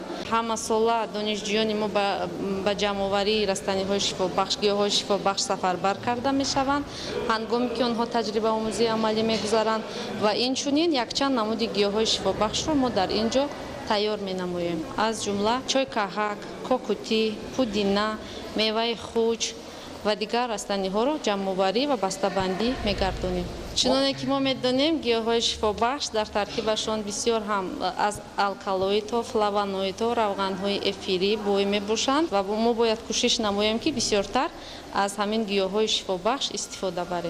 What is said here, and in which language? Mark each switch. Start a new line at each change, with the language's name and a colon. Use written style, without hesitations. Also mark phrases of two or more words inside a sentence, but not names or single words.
Persian: همه ساله دانشجویان ما به جمع‌آوری رستنی‌های شفابخش، گیاهای شفابخش سفربر کرده می‌شوند. هنگامی که آنها تجربه آموزی عملی می‌گذارند و این چنین یک چند نمود گیاهای شفابخش را ما در اینجا تیار می‌نماییم. از جمله چای کاهک،
Tajik: кокути, пудина, меваи хуч ва дигар растаниҳоро ҷамъоварӣ ва бастабандӣ мегардонем. чуноне ки мо медонем гиёҳҳои шифобахш дар таркибашон бисёр ҳам аз алкалоидҳо, флавоноидҳо, равғанҳои эфирӣ бой мебошанд ва мо бояд кӯшиш намоем ки бисёртар аз ҳамин гиёҳҳои шифобахш истифода барем.